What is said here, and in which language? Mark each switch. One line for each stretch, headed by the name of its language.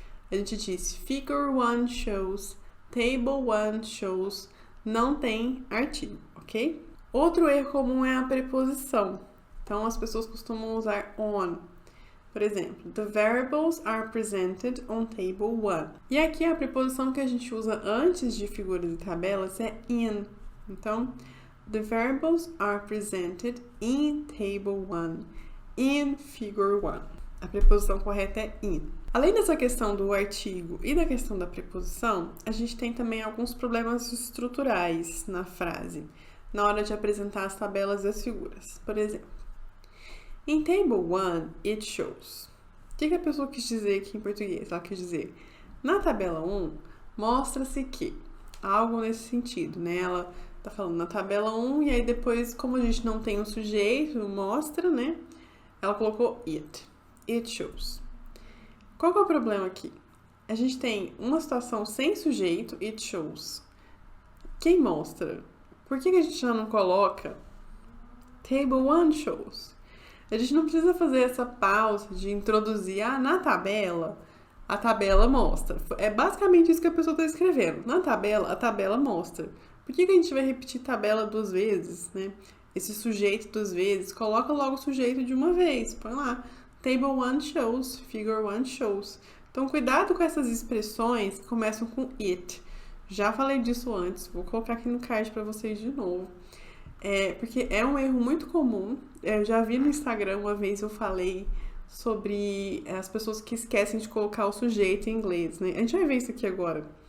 Portuguese: A gente diz
English: figure 1 shows, table 1 shows,
Portuguese: não tem artigo, ok? Outro erro comum é a preposição. Então, as pessoas costumam usar on. Por exemplo,
English: the variables are presented on table 1.
Portuguese: E aqui a preposição que a gente usa antes de figuras e tabelas é in. Então,
English: the variables are presented in table 1, in figure 1.
Portuguese: A preposição correta é in. Além dessa questão do artigo e da questão da preposição, a gente tem também alguns problemas estruturais na frase, na hora de apresentar as tabelas e as figuras. Por exemplo,
English: in table 1, it shows.
Portuguese: O que a pessoa quis dizer aqui em português? Ela quis dizer, na tabela 1, mostra-se que, algo nesse sentido, né? Ela tá falando na tabela 1, e aí depois, como a gente não tem um sujeito, mostra, né? Ela colocou it.
English: It shows.
Portuguese: Qual que é o problema aqui? A gente tem uma situação sem sujeito,
English: it shows.
Portuguese: Quem mostra? Por que a gente já não coloca
English: table 1 shows?
Portuguese: A gente não precisa fazer essa pausa de introduzir, na tabela, a tabela mostra. É basicamente isso que a pessoa está escrevendo. Na tabela, a tabela mostra. Por que a gente vai repetir tabela duas vezes, né? Esse sujeito duas vezes, coloca logo o sujeito de uma vez. Põe lá,
English: table 1 shows, figure 1 shows.
Portuguese: Então, cuidado com essas expressões que começam com it. Já falei disso antes, vou colocar aqui no card para vocês de novo. Porque é um erro muito comum. Eu já vi no Instagram, uma vez eu falei sobre as pessoas que esquecem de colocar o sujeito em inglês, né? A gente vai ver isso aqui agora.